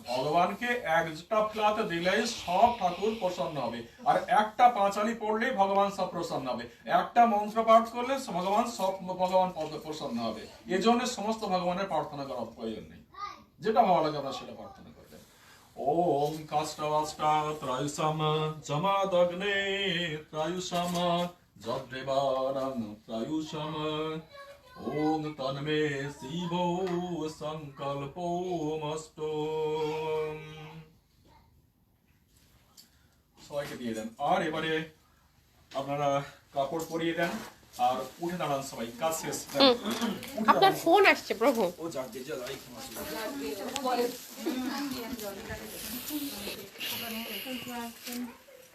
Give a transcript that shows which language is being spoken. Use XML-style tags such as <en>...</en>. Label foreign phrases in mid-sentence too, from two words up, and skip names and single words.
<bn>ভগবানকে একটা প্লাতে দিলেই সব ঠাকুর প্রসন্ন হবে, আর একটা পাঁচালি পড়লেই ভগবান সব প্রসন্ন হবে, একটা মন্ত্র পাঠ করলে ভগবান প্রসন্ন হবে। এজন্য সমস্ত ভগবানের প্রার্থনা করার প্রয়োজন নেই, যেটা ভালো লাগে আমরা সেটা প্রার্থনা করবেন।</bn> <sa>ওম কাষ্টাবাষ্টা ত্রায়ুষাম জমাদগ্নে ত্রায়ুষাম যদ্দেবানাং ত্রায়ুষাম ওম তন্মে শিবো সংকল্পোমস্তু।</sa> <bn>সবাইকে দিয়ে দেন, আর এবারে আপনারা কাপড় পরিয়ে দেন আর উঠে দাঁড়ান সবাই, কাজ শেষ। আপনার ফোন আসছে প্রভু। ও যাক দিয়ে যাই বলে</bn>